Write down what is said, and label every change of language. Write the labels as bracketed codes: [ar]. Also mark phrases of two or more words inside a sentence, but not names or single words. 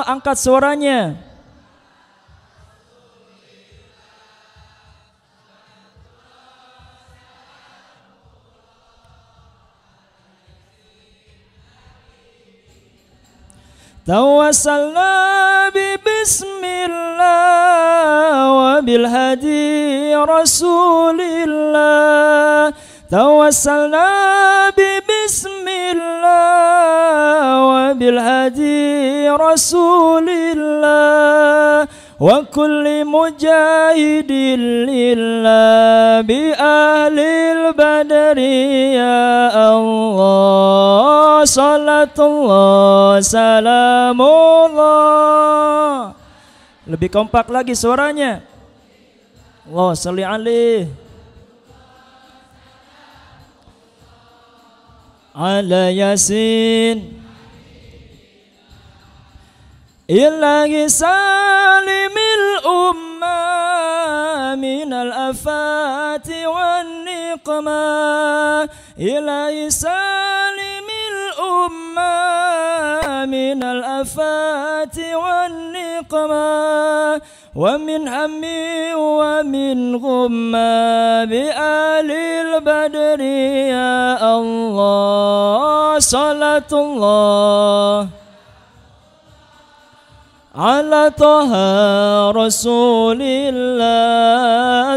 [id] Angkat suaranya. [ar] توسلنا ببسم الله وبالهادي رسول الله. توسلنا ببسم الله وبالهادي رسول الله وكل مجاهدين لله بأهل البدر يا الله. صلاة الله سلام الله. [id] Lebih kompak lagi suaranya. [ar] الله صل عليه على ياسين إلهي سلم الأمة من الآفات والنقمة. إلهي سلم الأمة من الآفات والنقمة ومن هم ومن غمة بأهل البدر يا الله. صلاة الله على طه رسول الله.